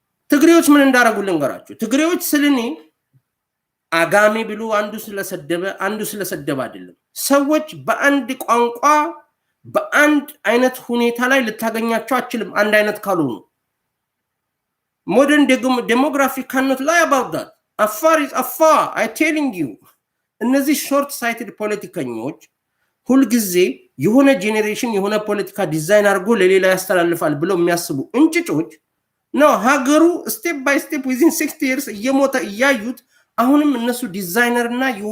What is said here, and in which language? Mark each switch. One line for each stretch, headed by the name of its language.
Amharic: ትግሬዎች ምን እንዳረጉ ልንገራችሁ። ትግሬዎች ስለኔ አጋሜ ብሎ አንዱ ስለሰደበ አይደለም። ሰዎች በአንድ ቋንቋ በአንድ አይነት ሁኔታ ላይ ልታገኛቸው አችልም አንድ አይነት ካልሆኑ።
English: modern demography cannot lie about that. Afar is afar, I telling you.
Amharic: እነዚህ ሾርት ሳይትድ ፖለቲከኞች ሁሉ ጊዜ የሆነ ጄኔሬሽን የሆነ ፖለቲካ ዲዛይን አድርጎ ለሌላ ያስተላልፋል ብለው የሚያስቡ እንጭጮች ነው። ሀገሩ ስቴፕ ባይ ስቴፕ
English: within 60 years
Amharic: እየሞተ እያዩት አሁንም እነሱ ዲዛይነር እና